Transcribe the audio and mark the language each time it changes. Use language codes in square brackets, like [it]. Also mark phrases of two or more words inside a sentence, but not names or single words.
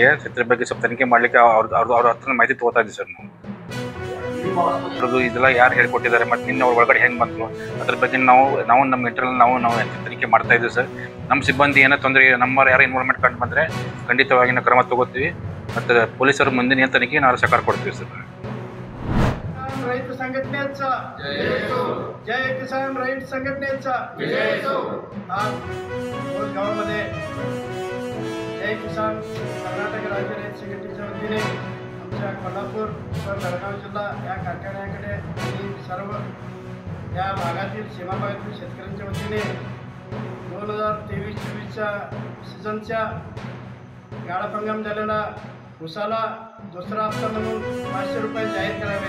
[kn] ಇದ್ರ ಬಗ್ಗೆ ಸ್ವಲ್ಪ ತನಿಖೆ ಮಾಡಲಿಕ್ಕೆ ಅವ್ರ ಹತ್ರ ಮಾಹಿತಿ ತೊಗೋತಾ ಇದ್ದೀವಿ ಸರ್ ನಾವು. ಅವ್ರದ್ದು ಇದೆಲ್ಲ ಯಾರು ಹೇಳ್ಕೊಟ್ಟಿದ್ದಾರೆ ಮತ್ತು ನಿನ್ನೆ ಅವ್ರ ಒಳಗಡೆ ಹೆಂಗೆ ಬಂದರು ಅದ್ರ ಬಗ್ಗೆ ನಾವು ನಮ್ಮ ಇಂಟರ್ನಲ್ ನಾವು ತನಿಖೆ ಮಾಡ್ತಾ ಇದ್ದೀವಿ ಸರ್. ನಮ್ಮ ಸಿಬ್ಬಂದಿ ಏನೋ ತೊಂದರೆ ನಮ್ಮವ್ರು ಯಾರು ಇನ್ವಾಲ್ವ್ಮೆಂಟ್ ಕಂಡು ಬಂದರೆ ಖಂಡಿತವಾಗಿ ನಾವು ಕ್ರಮ ತಗೋತೀವಿ ಮತ್ತು ಪೊಲೀಸರು ಮುಂದಿನ ತನಿಖೆ ನಾವು ಸಹಕಾರ ಕೊಡ್ತೀವಿ ಸರ್. [mr] रईत संघटनेचा जय किसान रईत संघटनेचा आज गावामध्ये जय किसान कर्नाटक राज्य रईत संघटनेच्या वतीने आमच्या कोल्हापूर व बेळगाव जिल्हा या कारखान्याकडे आणि सर्व या भागातील सीमा भागातील शेतकऱ्यांच्या वतीने 2023-24च्या सीझनच्या गाळप हंगाम झालेला उसाला दुसरा हप्ता म्हणून 500 रुपये जाहीर करावे.